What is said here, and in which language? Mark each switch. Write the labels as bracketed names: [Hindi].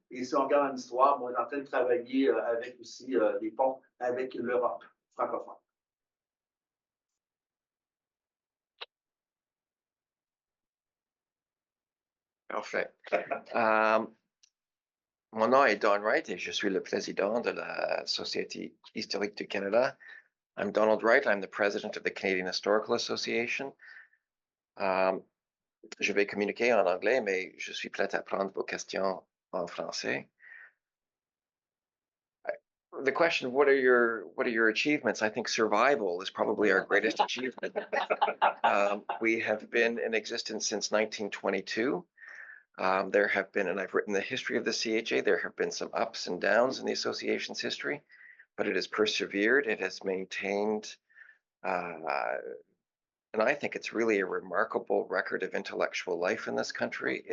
[French] Et si on regarde en histoire, on est en train de travailler avec aussi des ponts avec l'Europe francophone. Parfait. Mon nom est Don Wright et je suis le président de la Société historique du Canada. [English] I'm Donald Wright. I'm the president of the Canadian Historical Association. [French] Je vais communiquer en anglais, mais je suis prêt à prendre vos questions en français. [English] The question, what are your achievements? I think survival is probably our greatest achievement. We have been in existence since 1922. There have been, and I've written the history of the CHA, there have been some ups and downs in the association's history, but it has persevered, it has maintained, and I think it's really a remarkable record of intellectual life in this country.